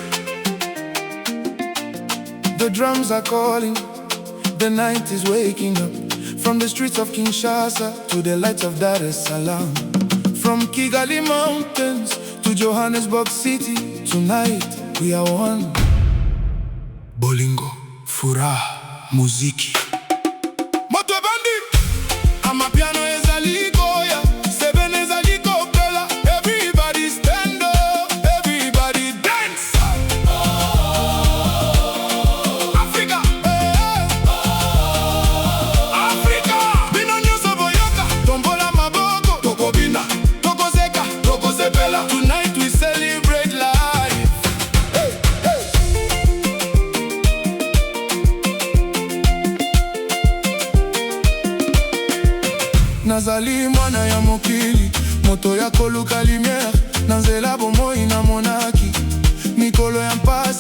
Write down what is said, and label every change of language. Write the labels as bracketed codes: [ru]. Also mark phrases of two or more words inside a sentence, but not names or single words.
[en] The drums are calling, the night is waking up. From the streets of Kinshasa to the lights of Dar es Salaam. From Kigali mountains to Johannesburg city, tonight we are one. [ln] Bolingo, [sw] furaha, muziki. [ln] Moto bandi, amapiano ezali goya, seven ezali kopela. [en] Everybody stand up, everybody dance. Africa, Africa. [ln] Bino nyuso boyoka, tombola maboko. Toko bina, toko zeka, toko zepela. [en] Tonight we celebrate life. Hey, hey. [ln] Nazali mwana ya mokili, moto ya koluka lumière. Nanzela bomoi na monaki, mikolo ya mpasi.